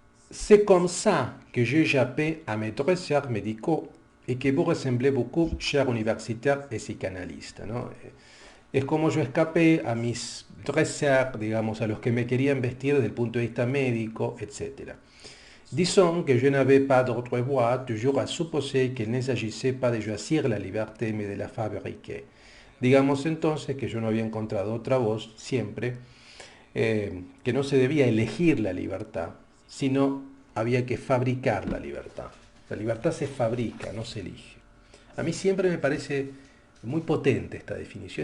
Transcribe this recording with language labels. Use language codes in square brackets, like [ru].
[fr] C'est comme ça que j'ai échappé à mes dresseurs médicaux et que vous ressemblez beaucoup, cher universitaire et psychanalyste, ¿no? [es] Es como yo escapé a mis dresseurs, digamos, a los que me querían vestir desde el punto de vista médico, etc. [fr] Disons que je n'avais pas d'autre voie, toujours à supposer qu'il ne s'agissait pas de choisir la liberté, mais de la fabriquer. [es] Digamos entonces que yo no había encontrado otra voz, siempre, que no se debía elegir la libertad, sino había que fabricar la libertad. La libertad se fabrica, no se elige. A mí siempre me parece muy potente esta definición.